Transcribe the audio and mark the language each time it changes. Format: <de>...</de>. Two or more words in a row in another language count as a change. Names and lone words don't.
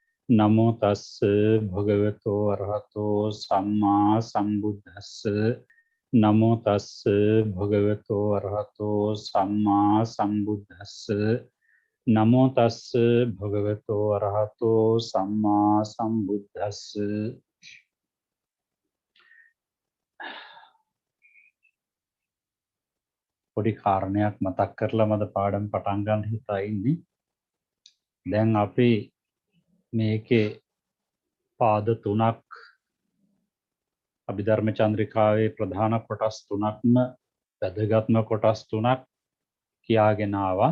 <pi>නමෝ තස්ස භගවතෝ අරහතෝ සම්මා සම්බුද්දස්ස නමෝ තස්ස භගවතෝ අරහතෝ සම්මා සම්බුද්දස්ස නමෝ තස්ස භගවතෝ අරහතෝ සම්මා සම්බුද්දස්ස.</pi> <si>පොඩි කාරණයක් මතක් කරලා මද පාඩම් පටන් ගන්න හිතා ඉන්නේ. දැන් අපි මේකේ පාද තුනක් අභිධර්ම චන්ද්‍රිකාවේ ප්‍රධාන කොටස් තුනක්ම වැදගත්ම කොටස් තුනක් කියාගෙන ආවා.</si>